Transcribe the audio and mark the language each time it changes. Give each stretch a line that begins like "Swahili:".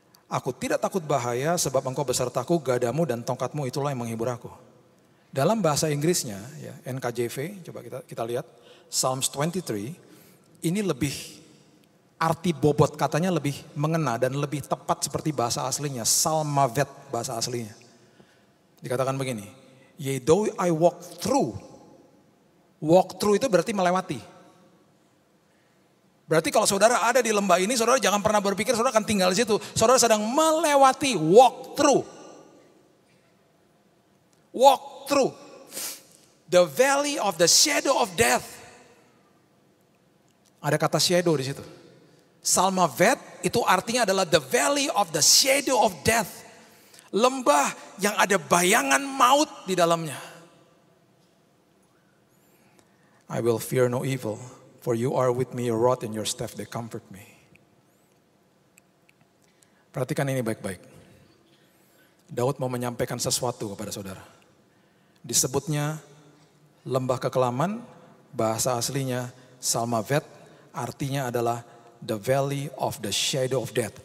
Indonesian: Aku tidak takut bahaya sebab engkau besertaku, gadamu dan tongkatmu itulah yang menghibur aku. Dalam bahasa Inggrisnya, ya, NKJV, coba kita lihat. Psalms 23, ini lebih... Arti bobot katanya lebih mengena dan lebih tepat seperti bahasa aslinya. Salmavet bahasa aslinya. Dikatakan begini.
English: Yea though I walk through. Walk through
Indonesian: itu berarti melewati. Berarti kalau saudara ada di lembah ini, saudara jangan pernah berpikir saudara akan tinggal di situ. Saudara sedang melewati,
English: walk through. Walk through. The valley of the shadow of death.
Indonesian: Ada kata shadow di situ. Salmavet itu artinya adalah
English: the valley of the shadow of death.
Indonesian: Lembah yang ada bayangan maut di dalamnya.
English: I will fear no evil, for you are with me, your rod and your staff, they comfort me.
Indonesian: Perhatikan ini baik-baik. Daud mau menyampaikan sesuatu kepada saudara. Disebutnya lembah kekelaman, bahasa aslinya Salmavet, artinya adalah
English: the valley of the shadow of death.